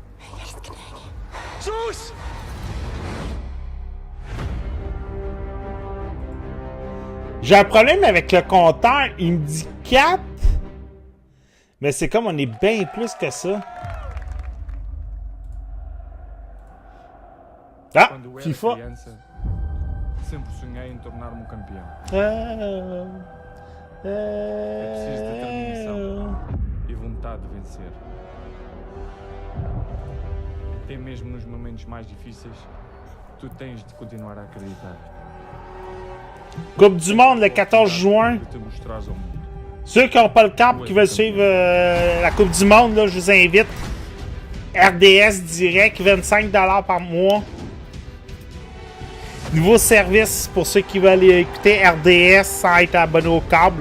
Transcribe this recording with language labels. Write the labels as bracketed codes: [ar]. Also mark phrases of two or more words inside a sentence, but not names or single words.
[fr] J'ai un problème avec le compteur, il me dit 4. Mais c'est comme on est bien plus que ça. Ah, FIFA. [pt] Sempre sonhei em tornar-me campeão. É preciso determinação e vontade de vencer. Até mesmo nos momentos mais difíceis, tu tens de continuar a acreditar. [fr] Coupe du Monde le 14 juin. Ceux qui n'ont pas le câble, qui veulent suivre la Coupe du Monde, là, je vous invite. RDS direct, 25$ par mois. Nouveau service pour ceux qui veulent écouter RDS sans être abonné au câble.